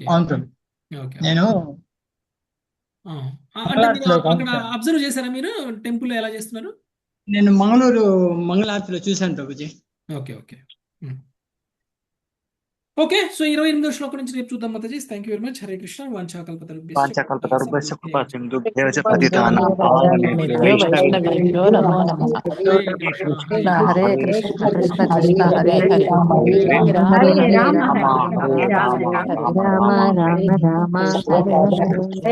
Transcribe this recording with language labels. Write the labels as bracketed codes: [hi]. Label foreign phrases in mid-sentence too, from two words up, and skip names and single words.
[te] అవును. నేను అక్కడ అబ్జర్వ్ చేశారా మీరు టెంపుల్ ఎలా చేస్తున్నారు? నేను మంగళారతిలో చూశాను ప్రభుజీ. [en] okay okay okay. [te] సో 28వ శ్లోకం నుంచి రేపు చూద్దాం మాతాజీ. [en] thank you very much. [sa] హరే కృష్ణ. వాంఛాకల్పతరుభ్యశ్చ కృపాసింధుభ్యశ్చ పతితానాం పావనేభ్యో వైష్ణవేభ్యో నమో నమః. హరే కృష్ణ కృష్ణ కృష్ణ హరే హరే, హరే రామ రామ రామ రామ హరే కృష్ణ ప్రభుజీ.